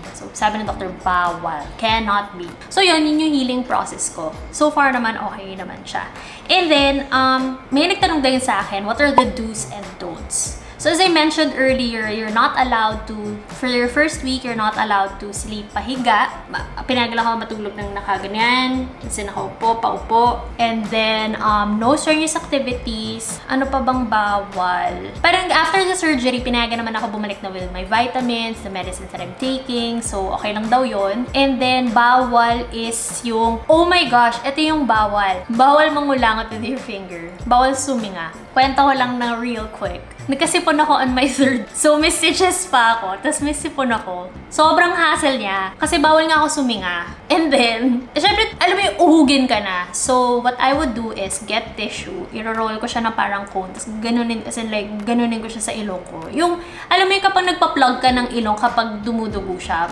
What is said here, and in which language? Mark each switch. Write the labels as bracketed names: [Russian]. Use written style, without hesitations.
[Filipino] So, sabi ng doctor, bawal. [English] Cannot be. [Filipino] So, yun yung healing process ko. [English] So far naman, okay naman siya. And then, [Filipino] may nagtanong din sa akin, [English] what are the do's and don'ts? So as I mentioned earlier, you're not allowed to, for your first week, you're not allowed to sleep pahiga. [Filipino] Pinagal ako matulog ng nakaganyan, kasi nakaupo, paupo. [English] And then, no strenuous activities. [Filipino] Ano pa bang bawal? [English] Parang after the surgery, [Filipino] pinagal naman ako bumalik na [English] with my vitamins, the medicines that I'm taking. [Filipino] So, okay lang daw yon. And then, bawal is yung, oh my gosh, ito yung bawal. Bawal mangulangot [English] with your finger. [Filipino] Bawal suminga. kwento ko lang na [English] real quick. [Filipino] Nagkasipon ako [English] on my third. [Filipino] So, may stitches pa ako. Tapos may sipon ako. Sobrang hassle niya. Kasi bawal nga ako suminga. And then, syempre, alam mo yung uhugin ka na. [English] So, what I would do is get tissue. [Filipino] I-roll ko siya na parang cone. Tapos ganunin, [English] as in like, [Filipino] ganunin ko siya sa ilong ko. Yung, alam mo yung kapag nagpa-plug ka ng ilong kapag dumudugo siya.